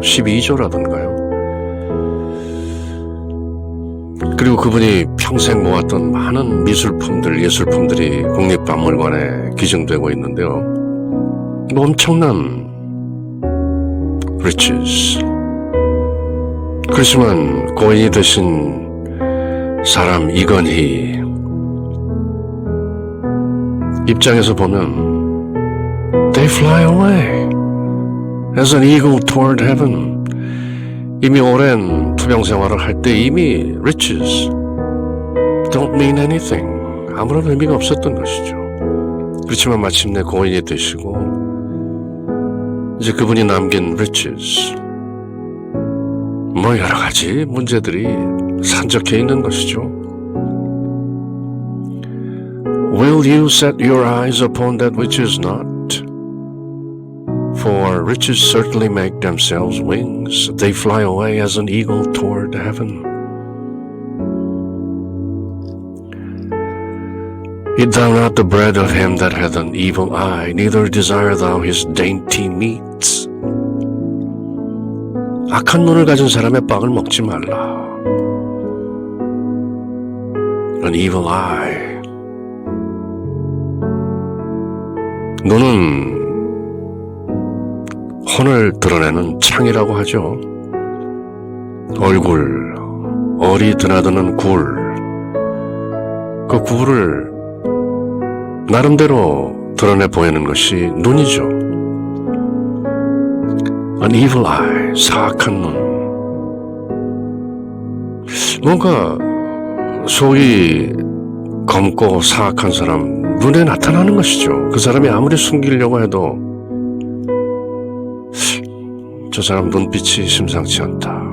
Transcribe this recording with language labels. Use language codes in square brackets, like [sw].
[ko] 12조라던가요. 그리고 그분이 평생 모았던 많은 미술품들, 예술품들이 국립박물관에 기증되고 있는데요. 뭐 엄청난 riches. 그렇지만 고인이 되신 사람 이건희 입장에서 보면 [en] They fly away as an eagle toward heaven. [ko] 이미 오랜 투병 생활을 할 때 이미 [en] riches don't mean anything. [ko] 아무런 의미가 없었던 것이죠. 그렇지만 마침내 고인이 되시고 이제 그분이 남긴 riches, 뭐 여러 가지 문제들이 산적해 있는 것이죠. [en] Will you set your eyes upon that which is not? For riches certainly make themselves wings. They fly away as an eagle toward heaven. Eat thou not the bread of him that hath an evil eye, neither desire thou his dainty meats. [ko] 악한 눈을 가진 사람의 빵을 먹지 말라. [en] An evil eye. [ko] 눈은 혼을 드러내는 창이라고 하죠. 얼굴, 얼이 드나드는 굴. 그 굴을 나름대로 드러내 보이는 것이 눈이죠. [en] An evil eye, [ko] 사악한 눈. 뭔가 속이 검고 사악한 사람 눈에 나타나는 것이죠. 그 사람이 아무리 숨기려고 해도 저 사람 눈빛이 심상치 않다.